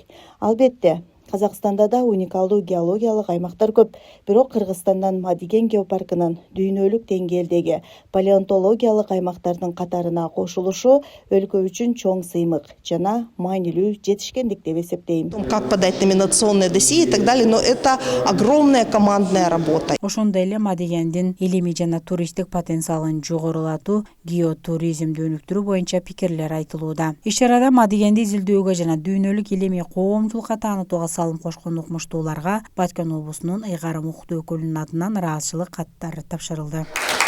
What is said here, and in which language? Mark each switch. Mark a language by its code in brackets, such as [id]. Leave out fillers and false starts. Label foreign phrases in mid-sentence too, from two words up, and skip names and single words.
[ky] Албетте, Казакстанда да уникалдуу геологиялык аймактар көп, бирок Кыргызстандан Мадиген геопаркынын дүйнөлүк деңгээлдеги палеонтологиялык аймактардын катарына кошулушу өлкө үчүн чоң сыймык жана маанилүү жетишкендик деп эсептейм. [ru] Как подать номинационные досье и так далее, но это огромная командная работа. [ky] Ошондой эле Мадигендин илимий жана туристтик потенциалын жогорулатуу, геотуризмди өнүктүрүү боюнча пикирлер айтылууда. Иш-чарада Мадигенди изилдөөгө жана дүйнөлүк илимий коомчулукка таанытууга салым кошкон укмуштууларга Баткен облусунун Ыйгарым укуктуу өкүлүнүн атынан ыраазычылык каттар тапшырылды.